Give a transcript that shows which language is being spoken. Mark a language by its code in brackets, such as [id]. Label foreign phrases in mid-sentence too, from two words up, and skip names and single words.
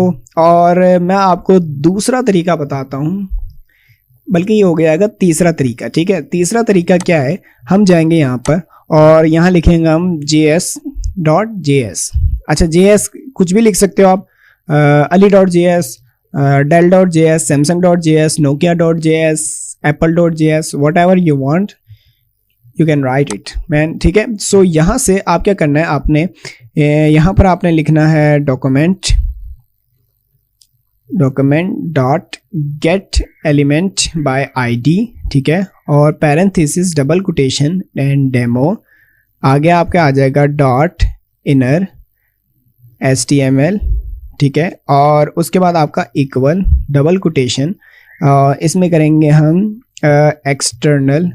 [hi] और मैं आपको दूसरा तरीका बताता हूँ, बल्कि ये हो गया तीसरा तरीका, ठीक है। तीसरा तरीका क्या है, हम जाएंगे यहाँ पर और यहाँ लिखेंगे हम js.js। अच्छा, js कुछ भी लिख सकते हो आप, ali.js, dell.js, samsung.js, nokia.js, apple.js, [en] whatever you want you can write it man, [hi] ठीक है। सो यहाँ से आप क्या करना है, आपने यहाँ पर आपने लिखना है [en] document dot get element by id, [hi] ठीक है, और पैरेंथेसिस [en] double quotation and demo. [hi] आगे आपका आ जाएगा [en] dot inner HTML, [hi] ठीक है, और उसके बाद आपका इक्वल [en] double quotation, [hi] इसमें करेंगे हम एक्सटर्नल।